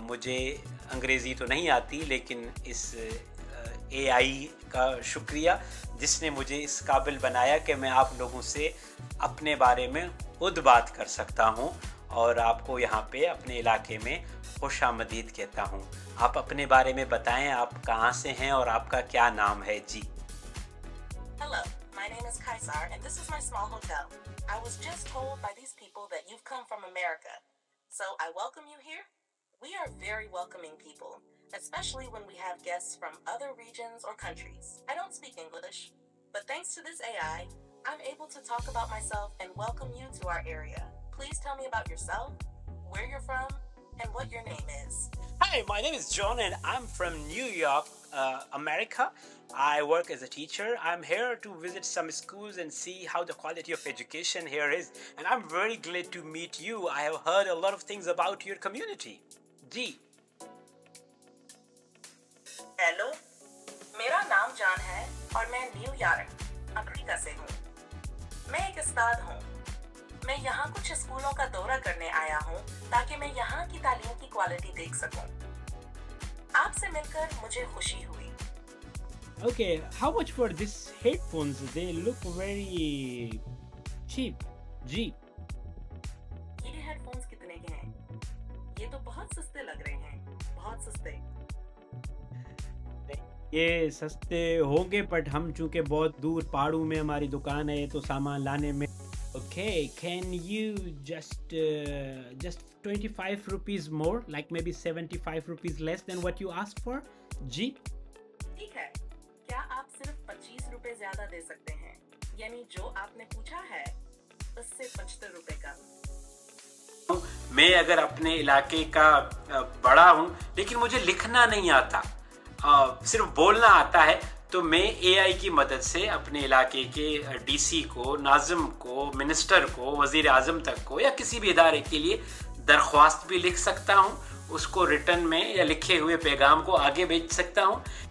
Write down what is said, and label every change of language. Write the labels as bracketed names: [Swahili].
[Hindi] मुझे अंग्रेज़ी तो नहीं आती, लेकिन इस एआई का शुक्रिया जिसने मुझे इस काबिल बनाया कि मैं आप लोगों से अपने बारे में खुद बात कर सकता हूँ और आपको यहाँ पे अपने इलाके में खुशामदीद कहता हूँ। आप अपने बारे में बताएं, आप कहाँ से हैं और आपका क्या नाम है। जी। [English] Hello, my name is Kaisar and this is my small hotel. I was just told by these people that you've come from America. So I welcome you here. We are very welcoming people, especially when we have guests from other regions or countries. I don't speak English, but thanks to this AI, I'm able to talk about myself and welcome you to our area. Please tell me about yourself, where you're from, and what your name is. Hi, my name is John and I'm from New York, America. I work as a teacher. I'm here to visit some schools and see how the quality of education here is. And I'm very glad to meet you. I have heard a lot of things about your community. [Hindi] Ji. Hello, मेरा नाम John है और मैं New York, America से हूँ। मैं एक उस्ताद हूँ। मैं यहाँ कुछ स्कूलों का दौरा करने आया हूँ ताकि मैं यहाँ की तालीम की क्वालिटी देख सकूँ। आपसे मिलकर मुझे खुशी हुई। [English] Okay, how much for these headphones? They look very cheap. जी। [Hindi] ये हेडफोन्स कितने के हैं? ये तो बहुत सस्ते लग रहे हैं, बहुत सस्ते। ये सस्ते होंगे बट हम चूंकि बहुत दूर पहाड़ों में हमारी दुकान है तो सामान लाने में। [English] Okay, can you just 25 rupees more, like maybe 75 rupees less than what you asked for? [Hindi] जी। ठीक है, क्या आप सिर्फ 25 रुपए ज्यादा दे सकते हैं? यानी जो आपने पूछा है उससे 75 रुपए कम। मैं अगर अपने इलाके का बड़ा हूँ लेकिन मुझे लिखना नहीं आता, सिर्फ बोलना आता है, तो मैं एआई की मदद से अपने इलाके के डीसी को, नाज़िम को, मिनिस्टर को, वज़ीर आज़म तक को या किसी भी इदारे के लिए दरख्वास्त भी लिख सकता हूँ, उसको रिटर्न में या लिखे हुए पैगाम को आगे भेज सकता हूँ।